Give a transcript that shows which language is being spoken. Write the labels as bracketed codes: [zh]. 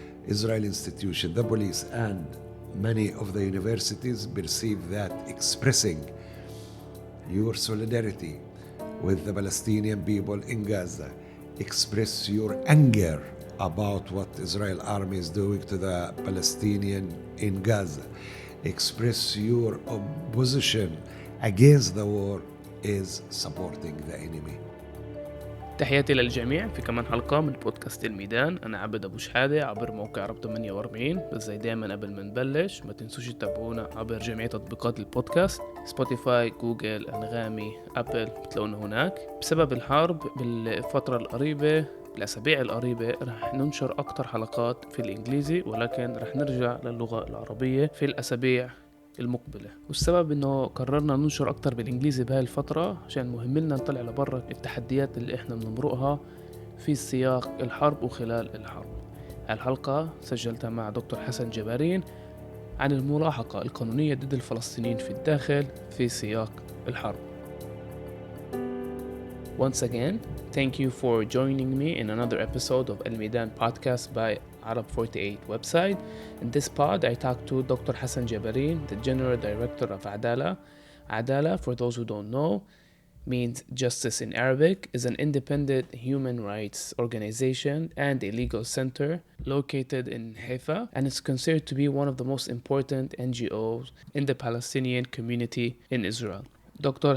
[en] Israeli institution, the police, and many of the universities perceive that expressing your solidarity with the Palestinian people in Gaza, express your anger about what Israel army is doing to the Palestinian in Gaza, express your opposition against the war, is supporting the enemy. [ar] تحياتي للجميع في كمان حلقة من بودكاست الميدان. أنا عبد أبو شحادة عبر موقع رب 48. بس زي دايما قبل ما نبلش ما تنسوش تتابعونا عبر جميع تطبيقات البودكاست، سبوتيفاي، جوجل، أنغامي، أبل، بتلاقونا هناك. بسبب الحرب بالفترة القريبة بالأسابيع القريبة رح ننشر أكتر حلقات في الإنجليزي، ولكن رح نرجع للغة العربية في الأسابيع المقبلة. والسبب انه قررنا ننشر اكتر بالانجليزي بهاي الفترة عشان مهم لنا نطلع لبرا التحديات اللي احنا بنمرقها في سياق الحرب وخلال الحرب. الحلقة سجلتها مع دكتور حسن جبارين عن الملاحقة القانونية ضد الفلسطينيين في الداخل في سياق الحرب. [en] Once again, thank you for joining me in another episode of El Midan podcast by Arab 48 website. In this pod, I talked to Dr. Hassan Jabareen, the General Director of Adalah. Adalah, for those who don't know, means justice in Arabic, is an independent human rights organization and a legal center located in Haifa, and is considered to be one of the most important NGOs in the Palestinian community in Israel. Dr.